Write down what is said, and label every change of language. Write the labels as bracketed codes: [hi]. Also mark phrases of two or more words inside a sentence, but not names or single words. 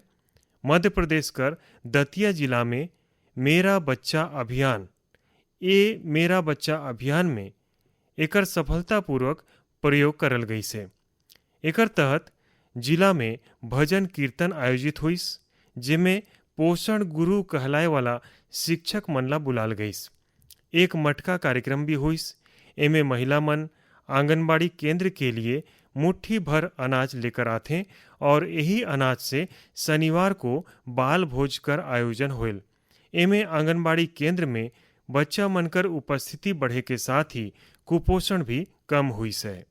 [hne] मध्य प्रदेश कर दतिया जिला में मेरा बच्चा अभियान में एकर सफलतापूर्वक प्रयोग करल गई से। एकर तहत जिला में भजन कीर्तन आयोजित हुईस, जिसमें पोषण गुरु कहलाए वाला शिक्षक मन ला बुलाल गईस। एक मटका कार्यक्रम भी हुईस। एमे महिला मन आंगनबाड़ी केंद्र के लिए मुट्ठी भर अनाज लेकर आते और यही अनाज से शनिवार को बाल भोज कर आयोजन होल। एमे आंगनबाड़ी केंद्र में बच्चा मनकर उपस्थिति बढ़े के साथ ही कुपोषण भी कम हुई से।